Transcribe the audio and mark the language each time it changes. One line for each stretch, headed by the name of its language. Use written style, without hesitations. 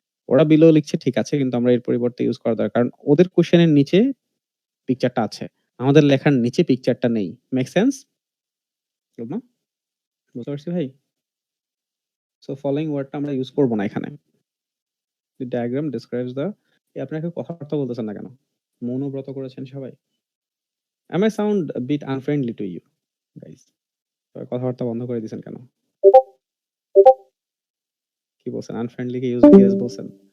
Bangla: ওরা বিলো লিখছে ঠিক আছে, কিন্তু আমরা এর পরিবর্তে ইউজ করা দরকার। কারণ ওদের কোশ্চেনের নিচে পিকচারটা আছে। আমাদের লেখার নিচে পিকচারটা নেই।
English: Make sense?
Bangla: না? বুঝতে পারছি ভাই? সো ফলোইং ওয়ার্ডটা আমরা ইউজ করব না এখানে।
English: The diagram describes the
Bangla: আপনারা কেউ কথাবার্তা বলতেছেন না কেন? মৌনব্রত করেছেন সবাই?
English: Am I sound a bit unfriendly to you guys?
Bangla: সবাই কথাবার্তা বন্ধ করে দিয়েছেন কেন? কি বলছেন? আনফ্রেন্ডলি কে ইউজ বলছেন?